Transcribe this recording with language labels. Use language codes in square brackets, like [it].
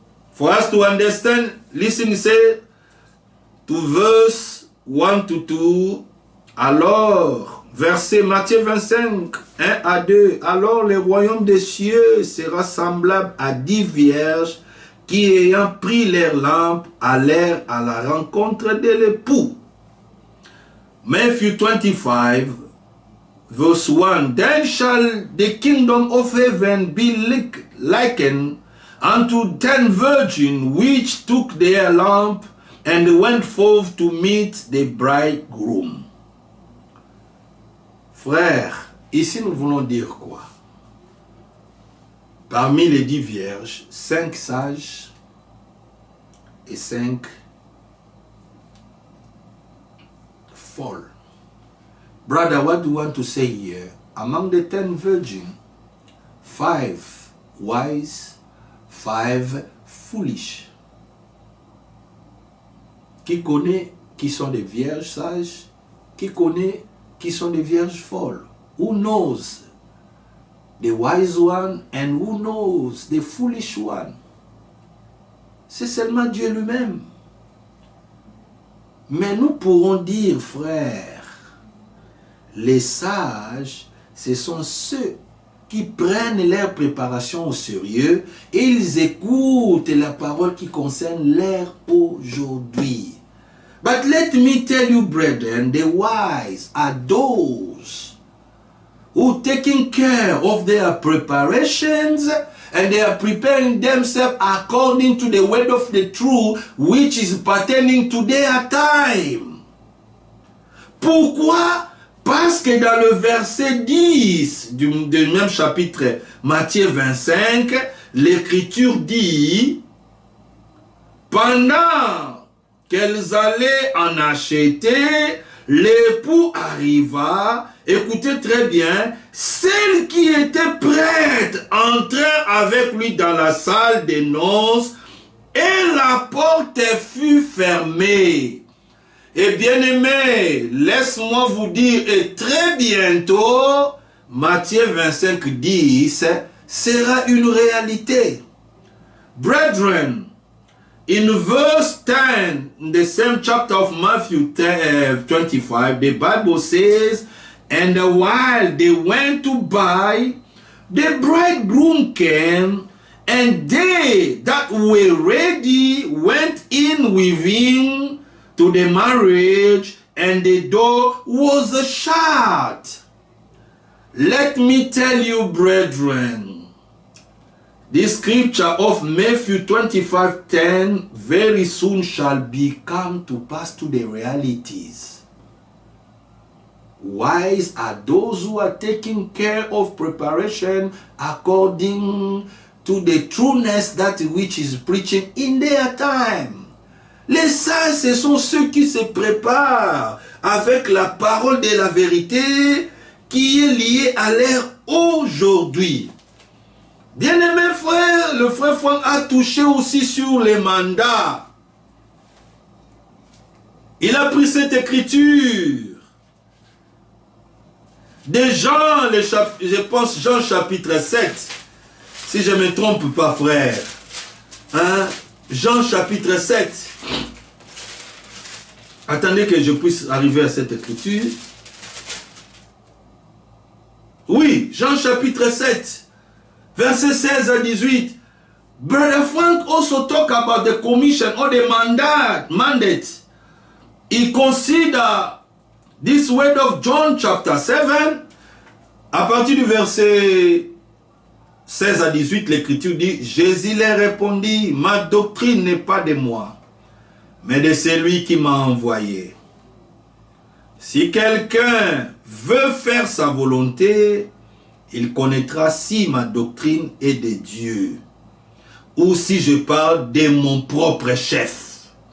[en] For us to understand, listen, it says, to verse 1 to 2, [fr] alors, verset Matthieu 25, 1 à 2, alors le royaume des cieux sera semblable à 10 vierges qui, ayant pris leurs lampes, allèrent à la rencontre de l'époux. [en] Matthew 25, verse 1, then shall the kingdom of heaven be likened unto 10 virgins which took their lamp and went forth to meet the bridegroom. [fr] Frères, ici nous voulons dire quoi? Parmi les 10 vierges, 5 sages et 5 folles. [en] Brother, what do you want to say here? Among the 10 virgins, 5 wise, 5 foolish. [fr] Qui connaît qui sont des vierges sages? Qui connaît qui sont des vierges folles? [en] Who knows the wise one and who knows the foolish one? [fr] C'est seulement Dieu lui-même. Mais nous pourrons dire, frères, les sages, ce sont ceux qui prennent leur préparation au sérieux et ils écoutent la parole qui concerne leur aujourd'hui. [en] But let me tell you, brethren, the wise are those who taking care of their preparations and they are preparing themselves according to the word of the truth which is pertaining to their time. [fr] Pourquoi? Parce que dans le verset 10 du même chapitre Matthieu 25, l'Écriture dit, pendant qu'elles allaient en acheter, l'époux arriva, écoutez très bien, celle qui était prête entra avec lui dans la salle des noces et la porte fut fermée. Et bien aimé, laisse-moi vous dire, et très bientôt, Matthieu 25, 10 sera une réalité. [en] Brethren, in verse 10, in the same chapter of Matthew 25, the Bible says, and while they went to buy, the bridegroom came, and they that were ready went in with him to the marriage, and the door was shut. Let me tell you, brethren, this scripture of Matthew 25:10 very soon shall become to pass to the realities. Wise are those who are taking care of preparation according to the trueness that which is preaching in their time. [fr] Les sages, ce sont ceux qui se préparent avec la parole de la vérité qui est liée à l'ère aujourd'hui. Bien-aimé frère, le frère Franck a touché aussi sur les mandats. Il a pris cette écriture de Jean, je pense Jean chapitre 7, si je ne me trompe pas frère. Hein? Jean chapitre 7. Attendez que je puisse arriver à cette écriture. Oui, Jean chapitre 7, verset 16 à 18. [en] Brother Frank also talk about the commission or the mandate. He consider this word of John chapter 7. [fr] À partir du verset 16 à 18, l'écriture dit, Jésus leur répondit, ma doctrine n'est pas de moi, mais de celui qui m'a envoyé. Si quelqu'un veut faire sa volonté, il connaîtra si ma doctrine est de Dieu, ou si je parle de mon propre chef.